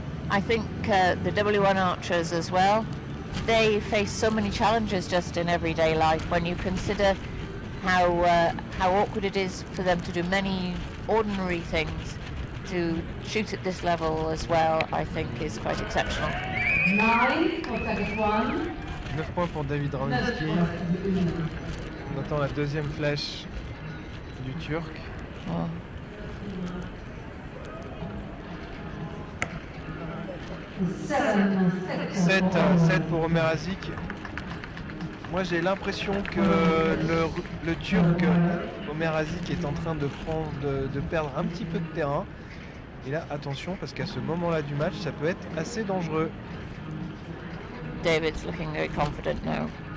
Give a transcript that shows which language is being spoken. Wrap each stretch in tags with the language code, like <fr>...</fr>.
<en>I think the W1 archers as well, they face so many challenges just in everyday life. When you consider how awkward it is for them to do many ordinary things, to shoot at this level as well, I think is quite exceptional.</en> <fr>9 pour target 1. 9 points pour David Rauninski. On attend la deuxième flèche du Turc. Oh. 7 pour Omer Azik. Moi j'ai l'impression que le Turc Omer Azik est en train de perdre un petit peu de terrain. Et là, attention, parce qu'à ce moment-là du match, ça peut être assez dangereux.</fr> <en>David's looking very confident now.</en>